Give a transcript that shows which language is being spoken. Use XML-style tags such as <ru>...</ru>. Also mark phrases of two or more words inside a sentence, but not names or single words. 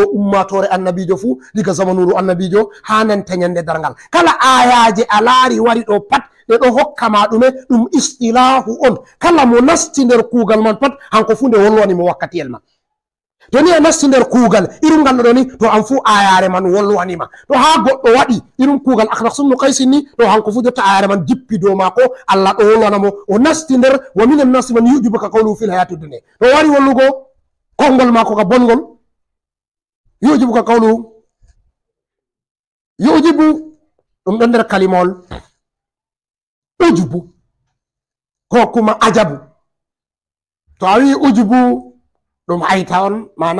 <ff>ummatore annabijo fu diga zamanuru annabijo hananta nyande dargal kala ayaje alari wari do pat de do hokka ma dume dum istilahu on kala mo nasti nder kugal man pat hanko fu nde wolwani mo wakkati elma to ni nasti nder kugal irum gal do ni to am fu ayare man wolwani ma to ha goddo wadi irum kugal akhnasum qaisin ni to hanko fu jotta ayare man jippi do mako alla do wolwana mo o nasti nder</ff> <ar>ومن الناس من يعجبك قوله في الحياة الدنيا</ar> <ff>to wari wollugo kongol mako ka bongol</ff> <ar>يعجبك قوله</ar> <ff>yujibu dum don nder kalimol ujubu ko kuma ajabu to awi ujubu dum hayta on mana</ff>